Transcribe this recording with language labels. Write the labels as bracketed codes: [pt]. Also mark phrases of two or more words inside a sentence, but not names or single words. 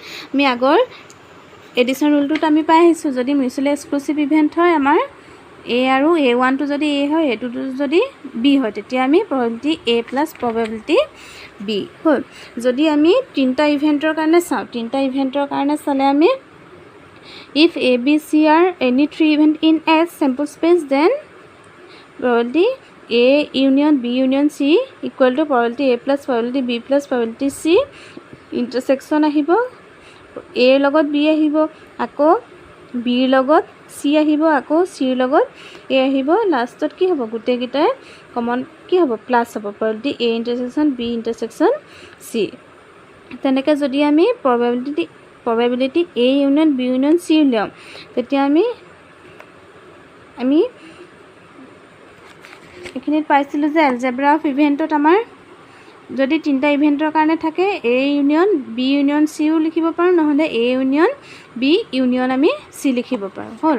[as] আমি আগৰ [en] addition rule [as] আমি পাই আহিছোঁ যদি [en] mutually exclusive event [as] হয় আমাৰ A আৰু A1টো যদি A হয় এইটোটো যদি B হয় তেতিয়া আমি [en] probability A plus probability B [as] হ'ল। যদি আমি তিনিটা ইভেণ্টৰ কাৰণে চাওঁ তিনিটা ইভেণ্টৰ কাৰণে চালে আমি [en] if A B C are any three event in S sample space then probability A union B union C equal to probability A plus probability B plus probability C intersection [as] আহিব A লগত B আহিব আকৌ B লগত C আহিব আকৌ C লগত A আহিব লাষ্টত কি হ'ব গোটেইকেইটাই কমন কি হ'ব প্লাছ হ'ব [en] probability A intersection B intersection C। [as] তেনেকৈ যদি আমি [en] probability A union B union C [as] উলিয়াওঁ তেতিয়া আমি এইখিনিত পাইছিলোঁ যে [en] algebra of event [as] আমাৰ যদি তিনিটা ইভেণ্টৰ কাৰণে থাকে [en] A union B union C [as] লিখিব পাৰোঁ নহ'লে [en] A union B union [as] আমি C লিখিব পাৰোঁ হ'ল।